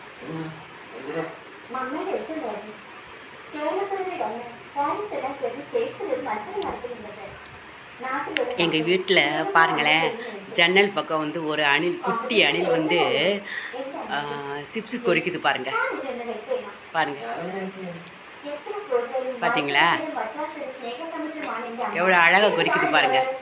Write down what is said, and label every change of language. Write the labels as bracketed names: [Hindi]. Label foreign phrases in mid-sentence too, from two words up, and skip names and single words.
[Malayalam] മമ്മയുടെ എഴുത്തുണ്ടായിരുന്നു. കേരളത്തിലെ കാര്യത്തെല്ലാം ചെറിയ സ്റ്റേറ്റ്സിൽ ഒരു മത്സരം നടത്തുന്നുണ്ട്. [Tamil] எங்கள் வீட்டில் பாருங்களேன், ஜன்னல் பக்கம் வந்து ஒரு அணில், குட்டி அணில் வந்து சிப்ஸு கொறிக்குது பாருங்க. பாருங்க, பார்த்தீங்களா எவ்வளோ அழகாக கொறிக்குது பாருங்க.